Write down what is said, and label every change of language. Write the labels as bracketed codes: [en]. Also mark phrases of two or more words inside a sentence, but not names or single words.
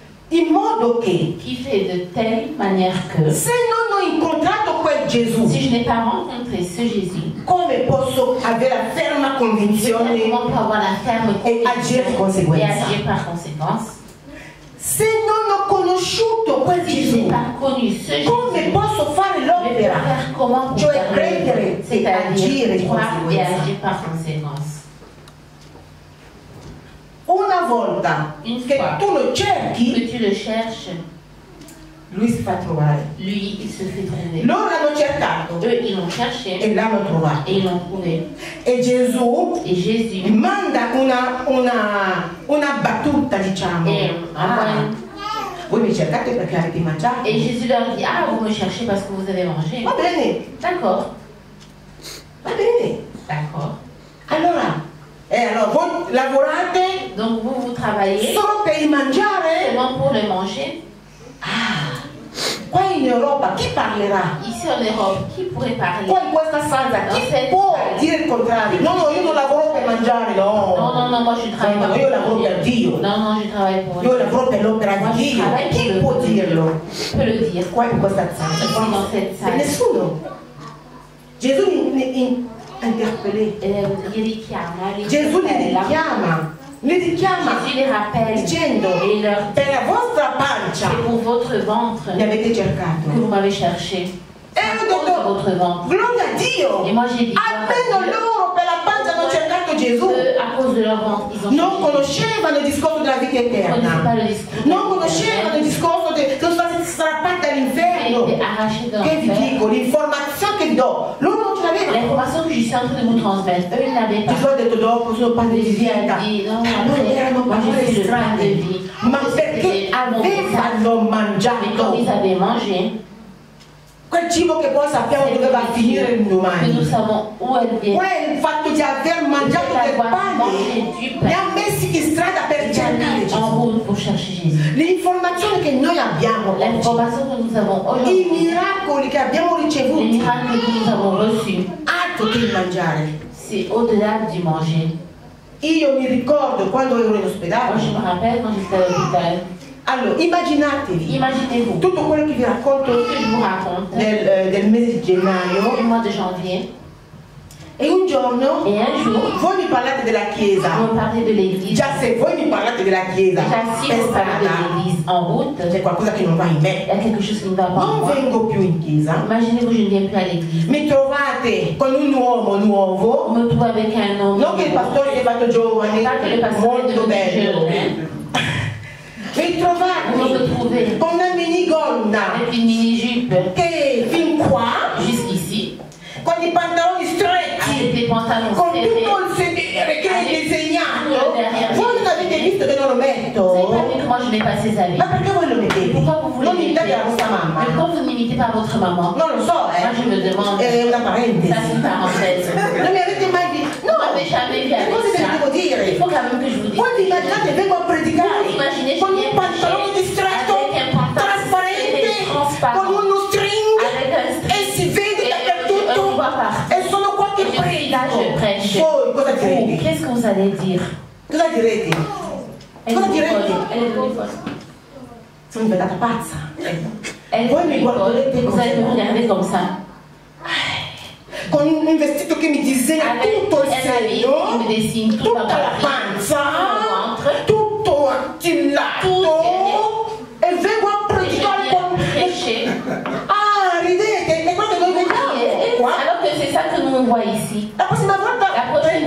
[it] in modo che [fr] qui fait de telle manière que [it] se non ho incontrato quel Gesù, [fr] si je n'ai pas rencontré ce Jésus, [it] come posso avere la ferma convinzione [fr] comment pour avoir la ferme [it] e agire di [fr] et [it] conseguenza? [fr] agir par conséquence? [it] Se non ho conosciuto quel [fr] Si je [it] Gesù, [fr] n'ai pas connu ce Jésus, [it] come posso fare [fr] je vais [it] l'opera? [fr] faire comment pour [it] Cioè [fr] faire [it] credere [fr] l'œuvre, [it] e agire [fr] c'est-à-dire [it] di [fr] croire et [it] conseguenza. [fr] agir par conséquence. [it] Una volta [fr] Une [it] che [fr] fois [it] tu lo [fr] que [it] cerchi, [fr] tu le cherches, [it] lui si fa trovare. [fr] lui, il se fait trouver. [it] Loro l'hanno cercato [fr] Eux, ils l'ont cherché [it] e l'hanno trovato. [fr] et ils l'ont trouvé. [it] E Gesù [fr] Et Jésus [it] manda una battuta, diciamo. Voi mi cercate perché avete mangiato. [fr] Et Jésus leur dit, ah, vous me cherchez parce que vous avez mangé. [it] Va bene, [fr] D'accord, [it] va bene. [fr] d'accord. [it] Allora voi lavorate [fr] Donc vous travaillez [it] solo per il mangiare? [fr] seulement pour le manger. [it] Qua in Europa chi parlerà? [fr] Ici en Europe, qui pourrait parler? [it] Qua in questa stanza [fr] Non, [it] chi [fr] c'est- [it] può dire il contrario? No, io non lavoro per mangiare, no. [fr] Non, moi je travaille [it] No, [fr] pas [it] io lavoro [fr] pour [it] per Dio. [fr] Non, je travaille pour [it] Io lavoro per l'opera [fr] Moi, [it] di [fr] je [it] Dio. [fr] travaille [it] Chi [fr] pour [it] può [fr] le [it] dirlo? [fr] Je peux le dire. [it] Qua in questa stanza. [fr] Ici dans cette [it] E [fr] salle. [it] nessuno. Gesù interpellé. Li richiama, li Gesù li appella. richiama. Li richiama [fr] Jésus les rappelle [it] dicendo: [fr] et il leur dit, [it] per la vostra pancia [fr] c'est pour votre ventre [it] mi avete [fr] que [it] cercato. [fr] vous m'avez cherché. [it] E ho [fr] Contre [it] detto: [fr] votre ventre. [it] gloria a Dio. [fr] Et moi j'ai dit, [it] Almeno loro per la pancia hanno cercato Gesù. [fr] eux, à cause de leur ventre, ils ont [it] Non [fr] cherché. [it] conoscevano il discorso della vita [fr] Ils ne connaissaient [it] eterna. [fr] pas le discours. [it] Non conoscevano il discorso che sono stati strappati [fr] Ils [it] dall'inferno. [fr] étaient arrachés de [it] Che vi [fr] l'enfer. [it] dico, l'informazione che do, loro non ce l'avevano. [fr] L'information que je suis en train de vous transmettre, eux, ils ne l'avaient pas. [it] Gesù ha detto: dopo sono padre di [fr] Jésus a [it] vita. [fr] dit, non, [it] Non erano [fr] moi je [it] parole [fr] suis le pain de [it] strane, [fr] vie. [it] ma perché avevano [fr] Mais comme [it] mangiato [fr] ils avaient mangé, [it] quel cibo che poi sappiamo dove va a finire [fr] que nous [it] domani. [fr] savons où elle vient. [it] Quel fatto di aver mangiato del pane li ha messi in strada per [fr] Ils [it] cercare [fr] ont mis en [it] Gesù. [fr] route pour chercher Jésus. [it] L'informazione che noi abbiamo oggi, [fr] L'information que nous avons [it] i [fr] aujourd'hui, [it] miracoli che abbiamo [fr] les [it] ricevuti, [fr] miracles que nous avons reçus, [it] altro che il mangiare. [fr] c'est au-delà du manger. [it] Io mi ricordo quando ero in [fr] Moi, [it] ospedale. [fr] je me rappelle quand j'étais à l'hôpital. [it] Allora, immaginatevi [fr] Imaginez-vous, tout [it] tutto quello che vi racconto [fr] ce que je vous raconte [it] del mese di gennaio. [fr] du mois de janvier. [it] E un giorno [fr] Et un jour, [it] voi mi parlate della chiesa. [fr] on parlait de l'église. [it] Già se voi mi parlate della chiesa [fr] Déjà, si [it] per [fr] vous parlez de [it] strada, [fr] l'église en route, [it] c'è qualcosa che non va in [fr] il [it] me. [fr] y a quelque chose qui ne va pas en [it] Non [fr] moi. [it] vengo più in chiesa. [fr] Imaginez-vous, je ne viens plus à l'église. [it] Mi trovate con un uomo nuovo. [fr] On me trouve avec un homme. [it] Non che il pastore si è fatto giovane, [fr] Pas que le pasteur est [it] molto [fr] devenu [it] bello. [fr] jeune. [it] Mi [fr] On me [it] trovate [fr] trouvait [it] con una minigonna [fr] avec une mini-jupe [it] che fin qua, [fr] jusqu'ici, [it] con i pantaloni [fr] avec [it] stretti, [fr] des pantalons [it] con [fr] serrés. [it] tutto il sedere che è disegnato. [fr] derrière. [it] Voi non avete visto che non lo [fr] Vous n'avez pas [it] metto? [fr] vu comment je mets pas ces habits? [it] Ma perché voi lo mettete? [fr] Pourquoi vous voulez [it] Non imitate la vostra [fr] Mais [it] mamma. [fr] pourquoi vous n'imitez pas votre maman? [it] Non lo so, [fr] Moi, je me demande. [it] È una parentesi. [fr] Ça, c'est une parenthèse. [it] Non mi avete mai visto? [fr] Vous m'avez jamais vu avec [it] Cosa vi devo [fr] ça. [it] dire? [fr] Il faut quand même que je vous dise. [it] Voi vi immaginate vengo a predicare [fr] Vous imaginez, [it] con [fr] je viens [it] un pantalone [fr] prêcher [it] distretto, [fr] avec un pantalon [it] trasparente, [fr] transparent, [it] con uno string [fr] avec un [it] e si vede [fr] et [it] dappertutto [fr] on voit partout. [it] e sono qua che [fr] Je suis là, je [it] predico. [fr] prêche. [it] Voi cosa [fr] Vous, [it] direte? [fr] qu'est-ce que vous allez dire? [it] Cosa direte? [fr] Elle [it] Cosa [fr] est [it] direte? [fr] folle. Elle est folle. [it] Sono diventata pazza. [fr] Elle [it] Voi mi [fr] est [it] guarderete [fr] folle. Vous allez me regarder comme ça. [it] Con un vestito che mi disegna [fr] Avec [it] tutto il [fr] un habit qui [it] seno, [fr] me dessine toute ma [it] tutta la [fr] poitrine, [it] panza, [fr] tout le ventre. [it] tutto attillato e vengo a [fr] Et je [it] predicare [fr] viens [it] con... [fr] prêcher. [it] Ah, ridete, è quello che noi vediamo qua. [fr] Alors que c'est ça que nous on voit ici. [it] La prossima volta [fr] La prochaine